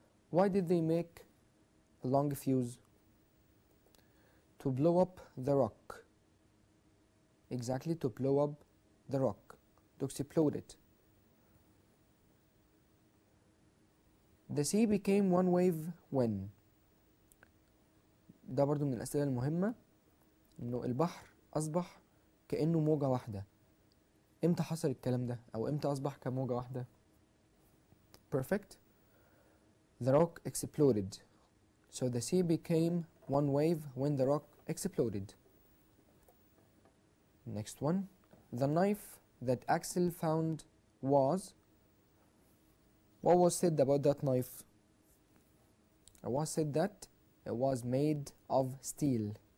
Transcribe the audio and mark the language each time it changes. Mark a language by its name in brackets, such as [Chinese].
[English] Why did they make a long fuse? To blow up the rock. Exactly, to blow up the rock, to explode it. The sea became one wave when. [Arabic] ده برضو من الأسئلة المهمة، إنه البحر أصبح كأنه موجة واحدة. إمتى حصل الكلام ده؟ أو إمتى أصبح كموجة واحدة؟ [English] Perfect. The rock exploded. So the sea became one wave when the rock exploded. Next one. The knife that Axel found was. What was said about that knife? It was said that it was made of steel.